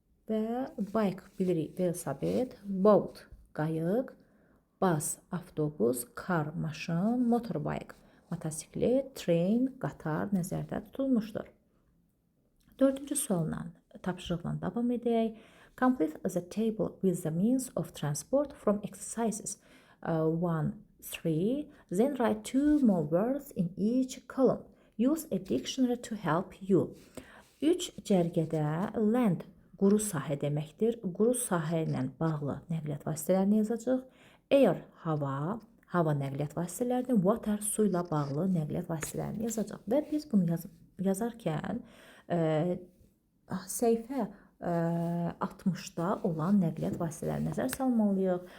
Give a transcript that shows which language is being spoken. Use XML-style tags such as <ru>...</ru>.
<az>Və bike bilirik, velosiped, boat, qayıq, bus, avtobus, car, maşın, motorbike, motosiklet, train, qatar nəzərdə tutulmuşdur. 4-cü sualla, tapşırıqla davam edək.</az> <en>Complete the table with the means of transport from exercises 1-3. Then write 2 more words in each column. Use a dictionary to help you.</en> <az>3 cərgədə land quru sahə deməkdir. Quru sahə ilə bağlı nəqliyyat vasitələrini yazacaq. Air hava, hava nəqliyyat vasitələrini, water su ilə bağlı nəqliyyat vasitələrini yazacaq. Və biz bunu yazarkən səhifə 60-da olan nəqliyyat vasitələrini nəzər salmalıyıq.</az>